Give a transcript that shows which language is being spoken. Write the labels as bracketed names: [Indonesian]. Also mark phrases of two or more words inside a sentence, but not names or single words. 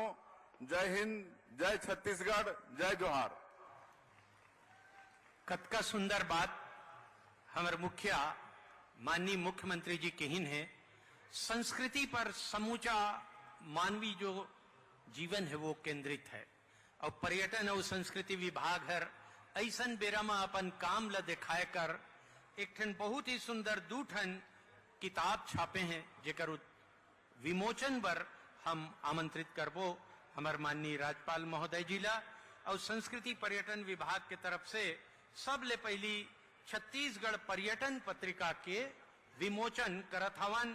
[Chhattisgarhi] जय हिंद, जय छत्तीसगढ़, जय जोहार। कतका सुंदर बात हमारे मुखिया माननीय मुख्यमंत्री जी कहिन है। संस्कृति पर समूचा मानवीय जो जीवन है वो केंद्रित है और पर्यटन और संस्कृति विभाग हर ऐसन बेरा में अपन काम ल दिखाए कर एक ठन बहुत ही सुंदर 2 ठन किताब छापे हैं, जेकर विमोचन पर हम आमंत्रित करबो हमार माननीय राज्यपाल महोदय जी ला। और संस्कृति पर्यटन विभाग के तरफ से सबले पहली छत्तीसगढ़ पर्यटन पत्रिका के विमोचन करत हवन।